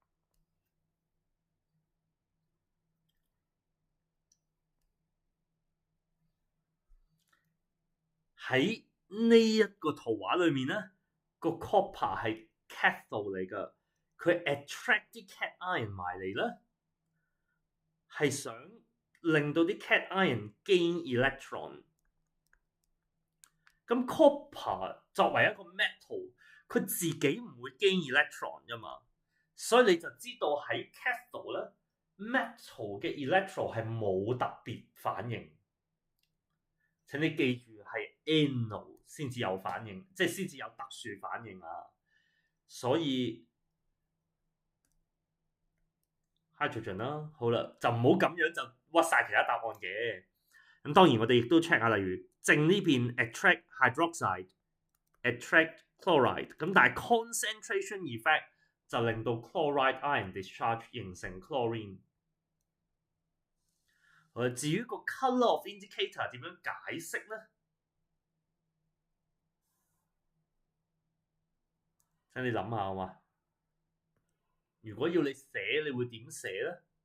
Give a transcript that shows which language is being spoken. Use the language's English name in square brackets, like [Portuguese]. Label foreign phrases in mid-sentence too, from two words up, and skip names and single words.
[Cantonese] 喺呢一個圖畫裏面咧，個 copper 係 cathode 嚟㗎，佢 attract 啲 cation 埋嚟咧，係想令到啲 cation [English] gain electron。 [Cantonese] 咁 copper 作為一個 metal，佢自己唔會 [English] gain electron [Cantonese] 㗎嘛，所以你就知道喺 cathode 咧 ，metal 嘅 electron 係冇特別反應。請你記住係 anode 先至有反應，即係先至有特殊反應啊！所以 hydrogen 啦，好啦，就唔好咁樣就屈晒其他答案嘅。咁當然我哋亦都 check 下，例如正呢邊 [English] attract hydroxide、 attract chloride， [Cantonese] 咁但係 [English] concentration effect [Cantonese] 就令到 [English] chloride ion discharge [Cantonese] 形成 chlorine。至於個 [English] colour of indicator [Cantonese] 點樣解釋咧？請你諗下好嘛？如果要你寫，你會點寫咧？